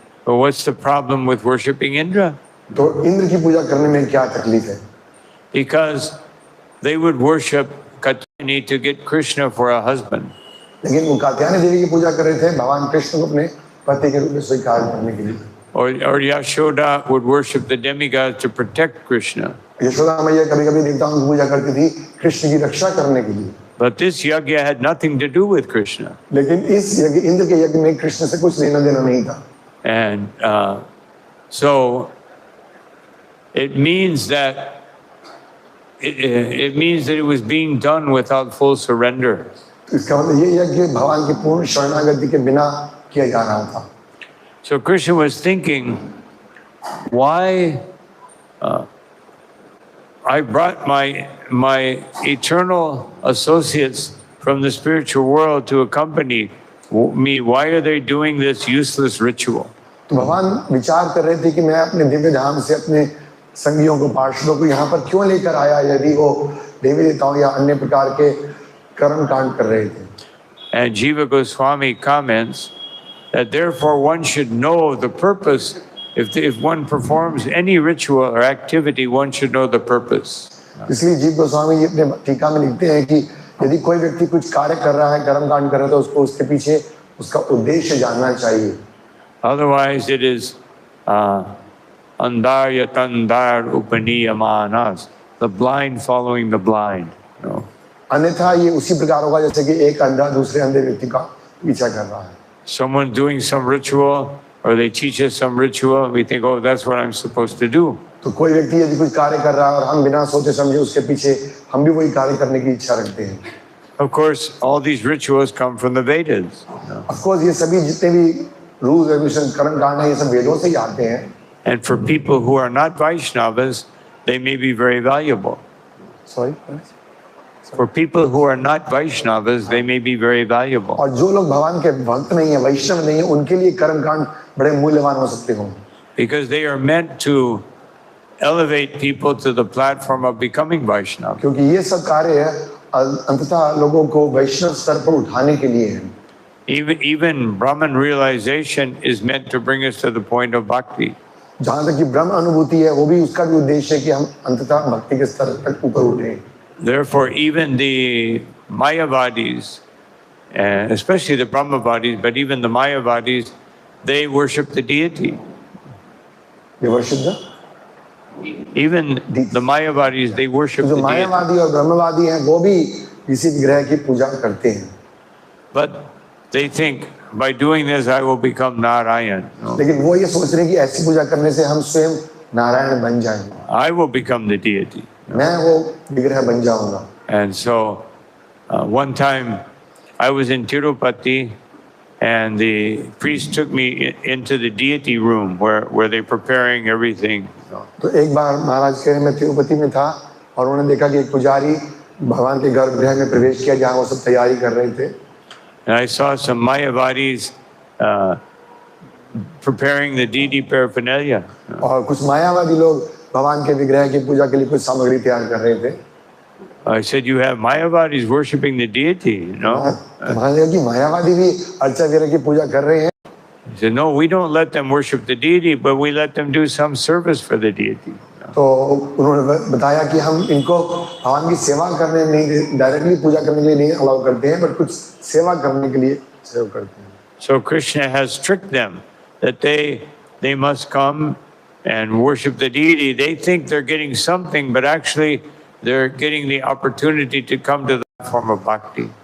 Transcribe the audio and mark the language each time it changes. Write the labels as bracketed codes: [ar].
[en] But what's the problem with worshipping Indra? [hi] तो इंद्र की पूजा करने में क्या तकलीफ है? [en] Because they would worship Katyayani to get Krishna for a husband. [hi] लेकिन वो कात्यायनी देवी की पूजा कर रहे थे भगवान कृष्ण को अपने पति के रूप में स्वीकार करने के लिए। [en] Or Yashoda would worship the demigods to protect Krishna. [hi] Yashoda मैया कभी-कभी देवताओं की पूजा करती थी कृष्ण की रक्षा करने के लिए। [en] But this yajna had nothing to do with Krishna. [hi] लेकिन इस यज्ञ इंद्र के यज्ञ में कृष्ण से कुछ लेना देना नहीं था। [en] And so it means that it was being done without full surrender. [hi] इसका मतलब ये यज्ञ भगवान की पूर्ण शरणागति के बिना किया जा रहा था। [en] So Krishna was thinking, why I brought my eternal associates from the spiritual world to accompany me. Why are they doing this useless ritual? [hi] तो भगवान विचार कर रहे थे कि मैं अपने दिव्य धाम से अपने संगियों को पार्षदों को यहाँ पर क्यों लेकर आया यदि वो देवी देवताओं या अन्य प्रकार के कर्म कांड कर रहे थे। [en] And Jiva Goswami comments that therefore one should know the purpose. If one performs any ritual or activity, one should know the purpose. [hi] इसलिए जीव गोस्वामी जी अपने टीका में लिखते हैं कि यदि कोई व्यक्ति कुछ कार्य कर रहा है कर्म कांड कर रहा है तो उसको उसके पीछे उसका उद्देश्य जानना चाहिए। [en] Otherwise it is [sa] andar yatandar upaniyamanas, [en] the blind following the blind. [hi] अन्यथा ये उसी प्रकार होगा जैसे कि एक अंधा दूसरे अंधे व्यक्ति का पीछा कर रहा है। [en] Someone doing some ritual or they teach us some ritual, we think, oh, that's what I'm supposed to do. [hi] तो कोई व्यक्ति यदि कुछ कार्य कर रहा है और हम बिना सोचे समझे उसके पीछे हम भी वही कार्य करने की इच्छा रखते हैं। [en] Of course, all these rituals come from the Vedas. Of course, [hi] ये सभी जितने भी [en] rules, regulations, [hi] कर्म कांड हैं ये सब वेदों से ही आते हैं। [en] And for people who are not Vaishnavas, they may be very valuable. Sorry. For people who are not Vaishnavas, they may be very valuable. [hi] और जो लोग भगवान के भक्त नहीं है, वैष्णव नहीं है, उनके लिए कर्मकांड बड़े मूल्यवान हो सकते हो। [en] Because they are meant to elevate people to the platform of becoming Vaishnava. [hi] क्योंकि ये सब कार्य अंततः लोगों को वैष्णव स्तर पर उठाने के लिए है। [en] Even Brahman realization is meant to bring us to the point of bhakti. [hi] जहाँ तक कि ब्रह्म अनुभूति है, वो भी उसका भी उद्देश्य है कि हम अंततः भक्ति के स्तर तक ऊपर उठें। [en] Therefore, even the Mayavadis, especially the Brahmavadis, but even the Mayavadis, they worship the deity. They worship the? Even the Mayavadis, they worship [hi] जो [en] the deity. [hi] मायावादी और ब्रह्मवादी हैं, वो भी इसी विग्रह की पूजा करते हैं। [en] But they think by doing this, I will become Narayan. No. [hi] लेकिन वो ये सोच रहे हैं कि ऐसी पूजा करने से हम स्वयं नारायण बन जाएंगे। [en] I will become the deity. [hi] मैं वो विग्रह बन जाऊंगा। [en] And so, one time I was in Tirupati, and the priest took me into the deity room where they're preparing everything. [hi] तो एक बार महाराज कह रहे मैं तिरुपति में था और उन्होंने देखा कि एक पुजारी भगवान के गर्भगृह में प्रवेश किया जहाँ वो सब तैयारी कर रहे थे। [en] And I saw some Mayavadis preparing the deity paraphernalia. [hi] और कुछ मायावादी लोग भगवान के विग्रह की पूजा के लिए कुछ सामग्री तैयार कर रहे थे। [en] I said, you have Mayavadis worshiping the deity, you know? [hi] महाराज कहा कि मायावादी भी अर्चा विग्रह की पूजा कर रहे हैं। [en] He said, no, we don't let them worship the deity, but we let them do some service for the deity. [hi] तो उन्होंने बताया कि हम इनको भगवान की सेवा करने नहीं, डायरेक्टली पूजा करने के लिए नहीं अलाउ करते हैं, बट कुछ सेवा करने के लिए सेवा करते हैं। [en] So Krishna has tricked them that they must come and worship the deity. They think they're getting something, but actually they're getting the opportunity to come to the form of bhakti.